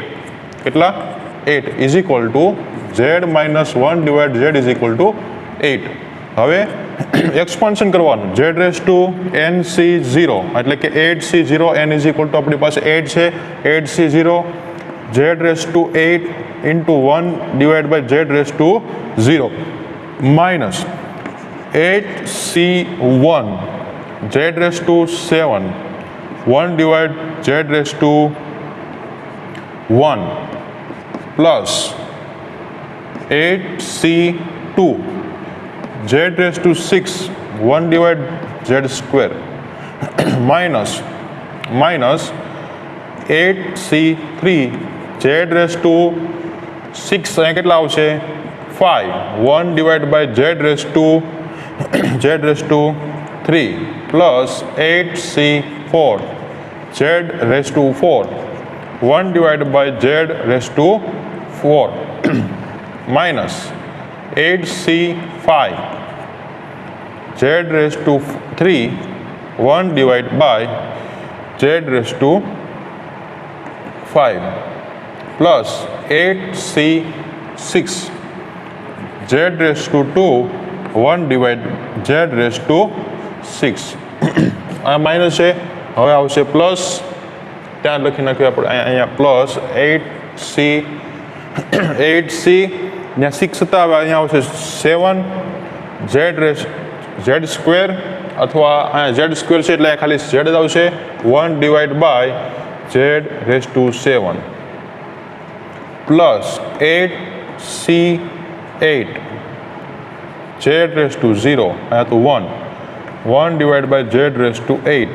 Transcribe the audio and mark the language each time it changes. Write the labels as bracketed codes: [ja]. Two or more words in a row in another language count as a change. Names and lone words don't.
[en] કેટલા 8 is equal to z minus 1 divide z is equal to 8. [gu] હવે એક્સપાન્શન કરવાનું [en] z raise to NC0 [gu] એટલે કે [en] 8C0 n is equal to [gu] આપણી પાસે 8 છે [en] 8C0 z raise to 8 into 1 divided by z raised to 0 minus 8C1 z raised to 7 1 divided z raised to 1 plus 8C2 z raised to 6 1 divided z square minus 8C3 z raised to 6 [gu] અહીંયા કેટલા આવશે [en] 5 1 divide by z raise to 3 plus 8C4 z raise to 4 1 divide by z raise to 4 minus 8C5 z raise to 3 1 divide by z raise to 5 plus 8C6 z raised to 2 1 divide z raised to 6. [gu] આ માઇનસ છે. હવે આવશે પ્લસ, ત્યાં લખી નાખ્યું આપણે અહીંયા પ્લસ 8C ત્યાં 6 હતા. હવે અહીંયા આવશે [en] 7 z square [gu] અથવા અહીંયા [en] z square [gu] છે એટલે ખાલી z જ આવશે [en] 1 divide by z raise to 7 plus 8C8 z raise to 0 [gu] અહીંયા તો [en] 1 divide by z raise to 8.